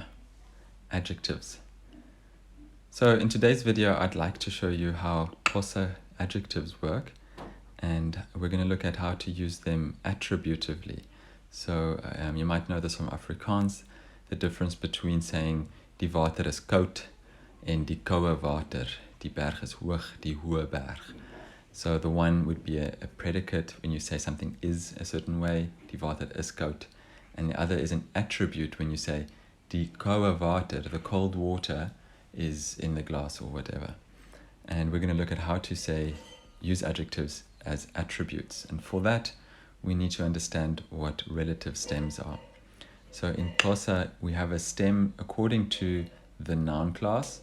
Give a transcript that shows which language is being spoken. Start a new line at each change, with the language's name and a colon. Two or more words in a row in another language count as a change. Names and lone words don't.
English: Adjectives. So in today's video, I'd like to show you how Xhosa adjectives work, and we're going to look at how to use them attributively. So you might know this from Afrikaans, the difference between saying
Afrikaans: die water is koud en die koue water, die berg is hoog, die hoë berg.
English: So the one would be a predicate when you say something is a certain way,
Afrikaans: die water is koud,
English: and the other is an attribute when you say
Afrikaans: die koue water,
English: the cold water is in the glass or whatever. And we're going to look at how to use adjectives as attributes. And for that, we need to understand what relative stems are. So in Xhosa, we have a stem according to the noun class.